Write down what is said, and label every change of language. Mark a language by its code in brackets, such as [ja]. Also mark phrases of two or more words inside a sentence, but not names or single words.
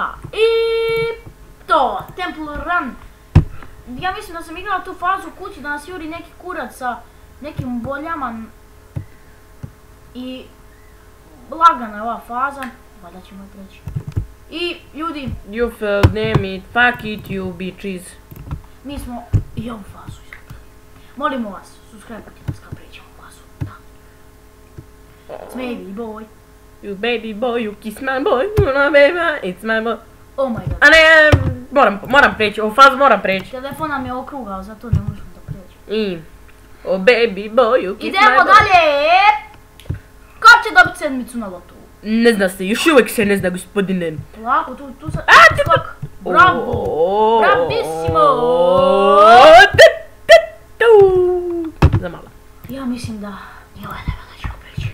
[bs] I to, Temple Run. Ja mislim da sam igrala tu fazu kući da nas juri neki kurac sa nekim boljama. I lagana je ova faza, valjda ćemo je preći. I ljudi... [en] You failed, name it, fuck it, you bitches. [bs] Mi smo i ovu fazu izabrali. Molimo vas, subscribe-ati nas kad prećemo fazu. Da. [en] It's baby boy. You baby boy, you kiss my boy, you know baby, it's my boy. Oh my god. [bs] A ne, moram preći, ovu fazu moram preći. Telefon nam je okrugao, zato ne možemo da preći. [en] Oh baby boy, you kiss my boy. [bs] Idemo dalje! Ko će dobiti sedmicu na lotu? Ne zna se, još uvijek se ne zna, gospodine. Lako, tu sad... skok! Bravo! Bravissimo! Za malo. Ja mislim da i ovaj level nećemo preći.